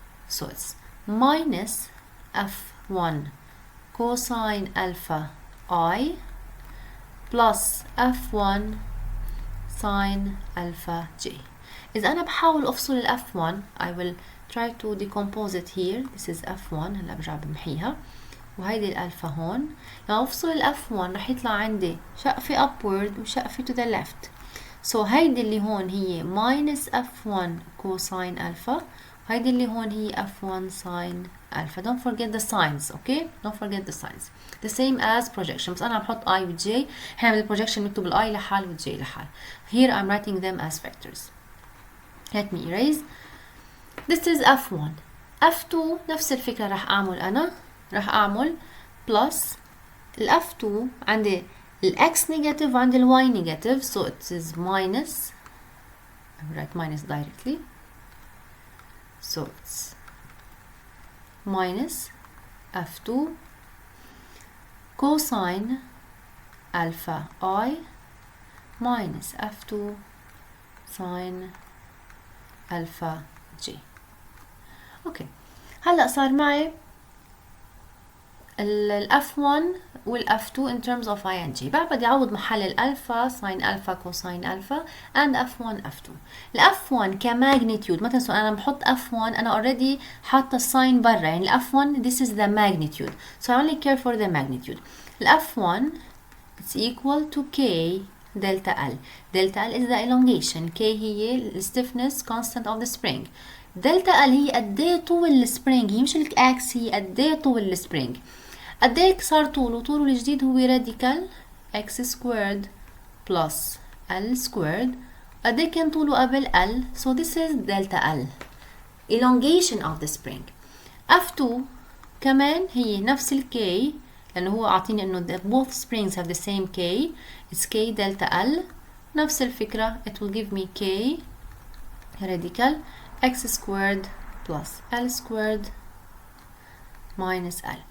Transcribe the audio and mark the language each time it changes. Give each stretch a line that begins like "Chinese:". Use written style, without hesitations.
English: So it's minus F1 cosine alpha I plus F1 sine alpha j.
Arabic: إذا أنا بحاول أفصل ال
English: F1 I will try to decompose it here. This is F1
Arabic: هلا برجع بمحيها وهيدي الألفا هون. لما أفصل ال F1 رح يطلع عندي شقفة upward وشقفة
English: to the left.
Arabic: So هيدي اللي هون هي
English: minus F1 cosine alpha
Arabic: وهيدي اللي هون هي
English: F1 sine alpha. Don't forget the signs, okay? Don't forget the signs. The same as projection.
Arabic: بس أنا بحط I و J. هنا بالprojection بكتب ال I لحال وال J لحال.
English: Here I'm writing them as vectors. Let me erase. This is F1. F2
Arabic: نفس الفكرة راح أعمل
English: أنا راح أعمل plus ال F2
Arabic: عندي ال
English: X negative
Arabic: وعندي ال
English: Y negative so it is minus I will write minus directly so it's minus F2 cosine alpha I minus F2 sine alpha J.
Arabic: اوكي هلا صار معي ال F1 وال F2
English: in terms of I and J.
Arabic: بعد بدي أعوض محل الألفا ساين ألفا كوساين ألفا
English: and F1 F2.
Arabic: ال F1 كماجنتيود ما تنسوا أنا بحط F1 أنا already حاطة الساين برا يعني ال F1
English: this is the magnitude
Arabic: so I only care for the magnitude.
English: ال F1 it's equal to K delta L. Delta L is the elongation. K
Arabic: هي ال
English: stiffness constant of the spring.
Arabic: دلتا ال هي قديه طول السبرينج هي مش الاكس هي قديه طول السبرينج قديه صار طوله الجديد هو راديكال
English: x squared plus L squared
Arabic: قديه كان طوله قبل L
English: so this is delta L elongation of the spring. F2
Arabic: كمان هي نفس ال
English: K
Arabic: لأنه هو عاطيني إنه
English: both springs have the same K it's K delta L
Arabic: نفس الفكرة
English: it will give me K radical x squared plus L squared minus L.